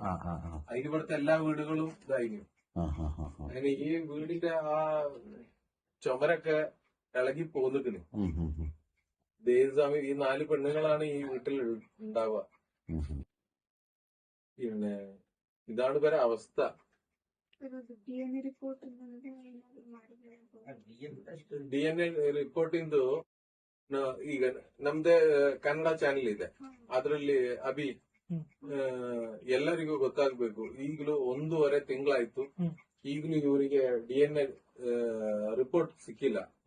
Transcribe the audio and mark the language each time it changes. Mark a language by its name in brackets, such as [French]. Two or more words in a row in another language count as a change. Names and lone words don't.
[Malayalam] അതിലിവിടുത്തെ എല്ലാ വീടുകളും ഇതായിരുന്നു. അങ്ങനെ ഈ വീടിന്റെ ആ ചുമരൊക്കെ ഇളകി പോന്നിക്കണ്. ദേവസ്വാമി, ഈ 4 പെണ്ണുങ്ങളാണ് ഈ വീട്ടിൽ ഉണ്ടാവുക. പിന്നെ ഇതാണ് ഇവരെ അവസ്ഥ. [English] DNA report [Kannada] DNA ರಿಪೋರ್ಟಿಂದು ಈಗ ನಮ್ದೇ ಕನ್ನಡ ಚಾನೆಲ್ ಇದೆ, ಅದರಲ್ಲಿ ಎಲ್ಲರಿಗೂ ಗೊತ್ತಾಗ್ಬೇಕು. ಈಗಲೂ 1.5 ತಿಂಗಳಾಯ್ತು, ಈಗಲೂ ಇವರಿಗೆ DNA ರಿಪೋರ್ಟ್ ಸಿಕ್ಕಿಲ್ಲ.